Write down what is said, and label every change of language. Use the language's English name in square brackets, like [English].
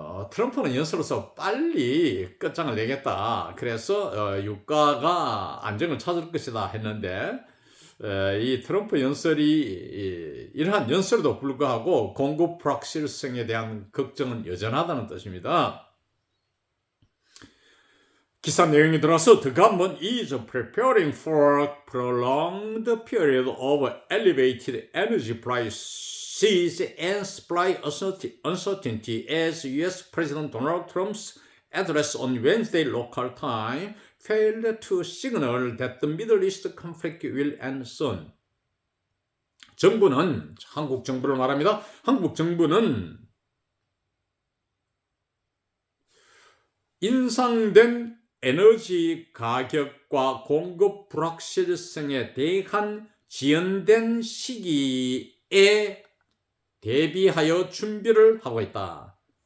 [Korean] 트럼프는 연설로서 빨리 끝장을 내겠다. 그래서 유가가 안정을 찾을 것이다 했는데 이 트럼프 연설이 이러한 연설에도 불구하고 공급 불확실성에 대한 걱정은 여전하다는 뜻입니다. 기사 내용이 들어서 [English] The government is preparing for a prolonged period of elevated energy prices and supply uncertainty as U.S. President Donald Trump's address on Wednesday local time failed to signal that the Middle East conflict will end soon. [Korean] 정부는, 한국 정부를 말합니다. 한국 정부는 인상된 에너지 가격과 공급 불확실성에 대한 지연된 시기에 대비하여 준비를 하고 있다.